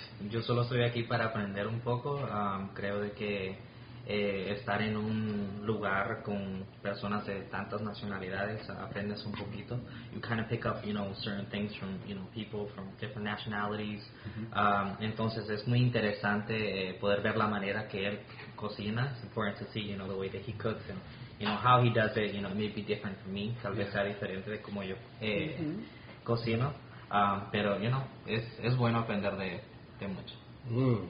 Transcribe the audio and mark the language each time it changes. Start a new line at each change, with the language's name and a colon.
Spanish: Yo solo estoy aquí para aprender un poco. Creo de que estar en un lugar con personas de tantas nacionalidades, aprendes un poquito.
English: You kind of pick up, certain things from, people from different nationalities.
Spanish: Entonces es muy interesante poder ver la manera que él cocina.
English: It's important to see, the way that he cooks and, how he does it. It may be different from me.
Spanish: Tal vez sea diferente de como yo cocino. Pero, es bueno aprender de mucho.